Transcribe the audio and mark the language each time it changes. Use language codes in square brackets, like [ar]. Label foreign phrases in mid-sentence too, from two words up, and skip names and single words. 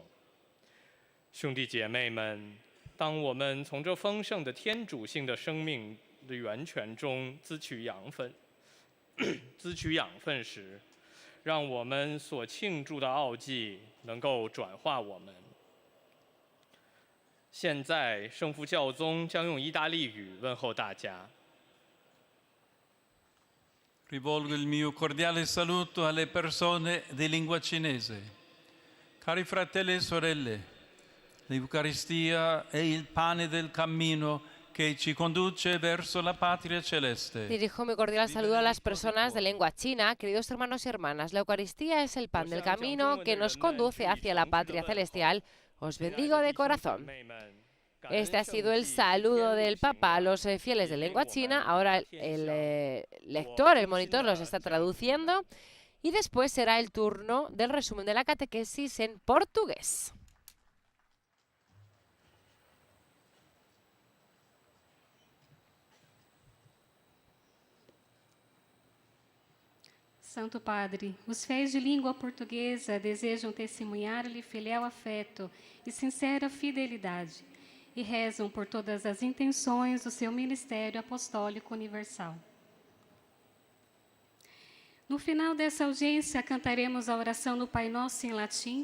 [zh] 兄弟姐妹们，当我们从这丰盛的天主性的生命的源泉中滋取养分时， 让我们所庆祝的奥迹能够转化我们。现在，圣父教宗将用意大利语问候大家。 [it] Rivolgo il mio cordiale saluto alle persone di lingua cinese. Cari fratelli e sorelle, l'Eucaristia è il pane del cammino que ci conduce verso la patria celeste. [es] Dirijo mi cordial saludo a las personas de lengua china, queridos hermanos y hermanas. La Eucaristía es el pan del camino que nos conduce hacia la patria celestial. Os bendigo de corazón. Este ha sido el saludo del Papa a los fieles de lengua china. Ahora el lector, el monitor, los está traduciendo. Y después será el turno del resumen de la catequesis en portugués. [pt] Santo Padre, os fiéis de língua portuguesa desejam testemunhar-lhe fiel afeto e sincera fidelidade e rezam por todas as intenções do seu ministério apostólico universal. No final dessa audiência, cantaremos a oração do Pai Nosso em latim.